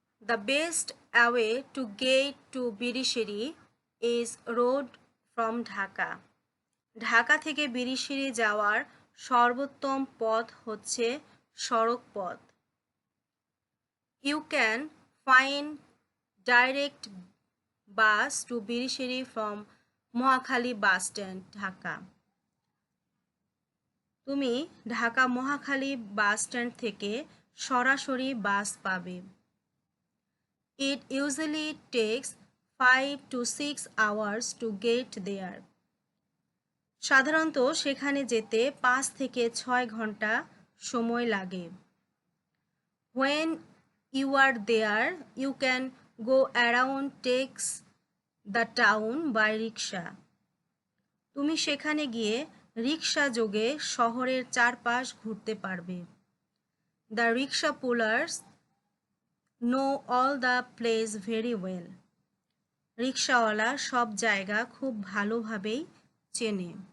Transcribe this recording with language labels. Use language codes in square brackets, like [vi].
[en] The best way to get to Birishiri is road from Dhaka. [bn] Dhaka থেকে বিরিশিরি যাওয়ার সর্বোত্তম পথ হচ্ছে সড়ক পথ। [en] You can find direct bus to Birishiri from Mohakali bus stand, Dhaka. [bn] তুমি ঢাকা মহাখালী বাস স্ট্যান্ড থেকে সরাসরি বাস পাবে। [en] It usually takes 5 to 6 hours to get there. [bn] সাধারণত সেখানে যেতে 5 থেকে 6 ঘন্টা সময় লাগে। [en] When you are there, you can go around takes the town by rickshaw. [bn] তুমি সেখানে গিয়ে রিক্সা যোগে শহরের চারপাশ ঘুরতে পারবে। [en] The rickshaw pullers know all the place very well. [bn] রিক্সাওয়ালা সব জায়গা খুব ভালোভাবেই চেনে।